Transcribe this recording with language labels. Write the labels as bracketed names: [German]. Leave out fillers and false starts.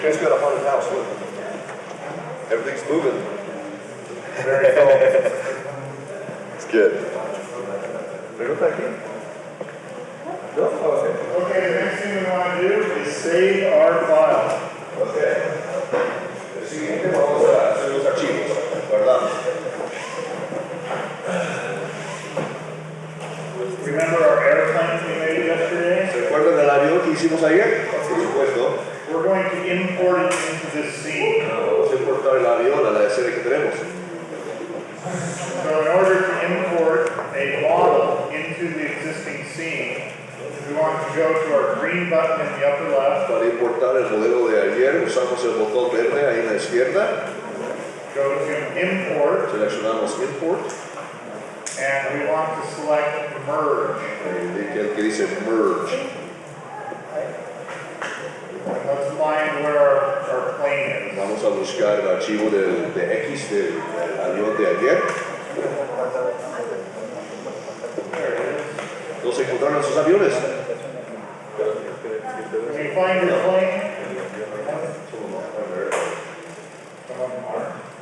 [English] You guys got a haunted house, look. Everything's moving. Very cool. It's good. [Spanish] Pregunta aquí. [English] No? Okay. Okay, the next thing we want to do is save our file. Okay. [Spanish] El siguiente vamos a hacer los archivos, guardamos. [English] Remember our airplanes we made yesterday? [Spanish] ¿Se acuerdan del avión que hicimos ayer? Por supuesto. [English] We're going to import it into this scene. [Spanish] Vamos a importar el avión a la escena que tenemos. [English] So in order to import a model into the existing scene, we want to go to our green button in the upper left. [Spanish] Para importar el modelo de ayer usamos el botón verde ahí en la izquierda. [English] Go to import, [Spanish] Seleccionamos import. [English] and we want to select merge. [Spanish] El que dice merge. [English] Let's find where our plane is. [Spanish] Vamos a buscar el archivo de X del avión de ayer. [English] There it is. [Spanish] ¿No se encontraron sus aviones? [English] Can you find your plane? Some of them are.